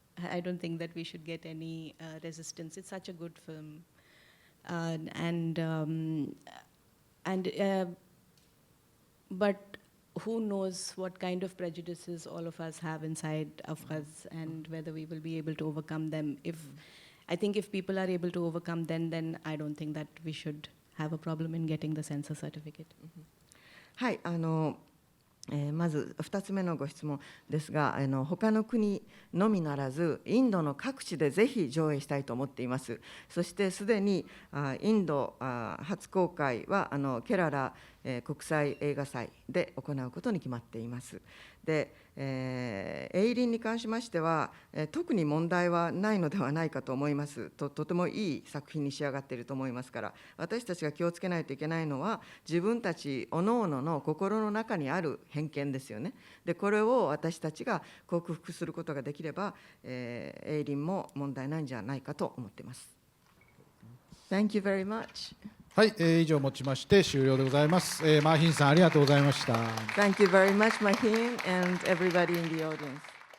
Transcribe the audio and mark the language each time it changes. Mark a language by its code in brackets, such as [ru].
[en] I don't think that we should get any resistance. It's such a good film, but who knows what kind of prejudices all of us have inside of us, and whether we will be able to overcome them. I think if people are able to overcome them, then I don't think that we should have a problem in getting the censor certificate. [ja] はい、まず2つ目のご質問ですが、他の国のみならずインドの各地でぜひ上映したいと思っています。そしてすでにインド初公開はケララ国際映画祭で行うことに決まっています。で、エイリンに関しましては特に問題はないのではないかと思います。とてもいい作品に仕上がっていると思いますから、私たちが気をつけないといけないのは自分たち各々の心の中にある偏見ですよね。で、これを私たちが克服することができれば、エイリンも問題ないんじゃないかと思っています。 [en] Thank you very much. [ja] はい、以上をもちまして終了でございます。マーヒンさんありがとうございました。 [en] Thank you very much, Maheen, and everybody in the audience.